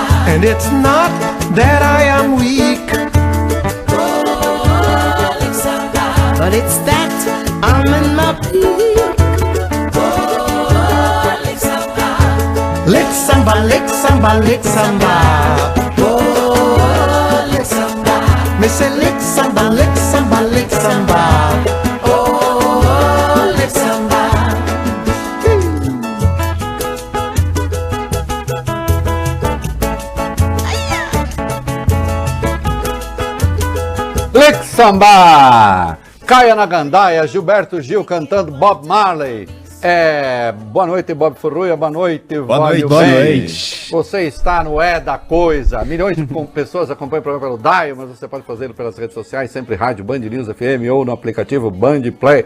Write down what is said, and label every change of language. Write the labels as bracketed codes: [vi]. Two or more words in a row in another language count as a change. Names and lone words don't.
[en] And it's not that I am weak, But it's that I'm in my peak. lick samba, lick samba, lick samba. Oh, lick samba. Me say lick samba, lick samba, lick samba. Oh, lick samba. Lick Samba! [pt] Caia na Gandaia, Gilberto Gil cantando Bob Marley. Boa noite, Bob Furruia, boa noite, Vale boa Bem. noite. Você está no É da Coisa. Milhões de pessoas acompanham o programa pelo Dial, mas você pode fazê-lo pelas redes sociais, sempre rádio Band News FM ou no aplicativo Band Play.